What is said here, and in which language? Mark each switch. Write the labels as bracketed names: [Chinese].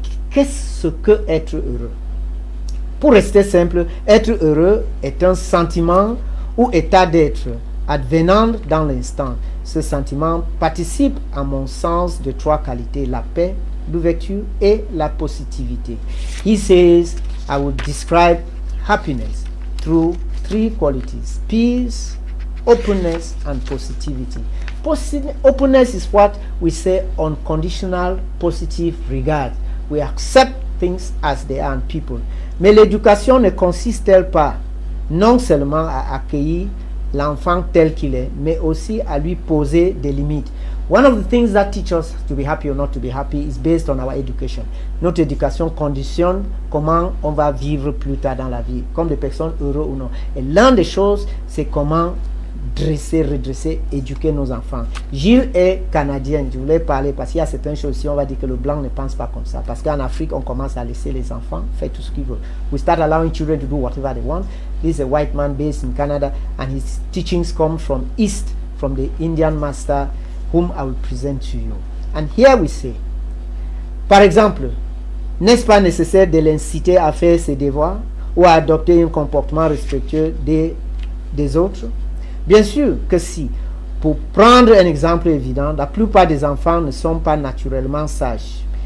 [French] Qu'est-ce que être heureux? Pour rester simple, être heureux est un sentiment ou état d'être advenant dans l'instant. Ce sentiment participe, à mon sens, de trois qualités: la paix, l'ouverture et la positivité. [English] He says, I would describe happiness through three qualities: peace, openness, and positivity. Openness is what we say unconditional positive regard. We accept things as they are in people. [French] Mais l'éducation ne consiste-t-elle pas non seulement à accueillir l'enfant tel qu'il est, mais aussi à lui poser des limites? [English] One of the things that teach us to be happy or not to be happy is based on our education. [French] Notre éducation conditionne comment on va vivre plus tard dans la vie, comme des personnes heureuses ou non. Et l'une des choses, c'est comment dresser, redresser, éduquer nos enfants. Gilles est canadien, je voulais parler parce qu'il y a certaines choses ici, on va dire que le blanc ne pense pas comme ça. Parce qu'en Afrique, on commence à laisser les enfants faire tout ce qu'ils veulent. [English] We start allowing children to do whatever they want. This is a white man based in Canada and his teachings come from East, from the Indian master whom I will present to you. And here we say, [French] par exemple, n'est-ce pas nécessaire de l'inciter à faire ses devoirs ou à adopter un comportement respectueux des autres? Bien sûr que si. Pour prendre un exemple évident, la plupart des enfants ne sont pas naturellement sages.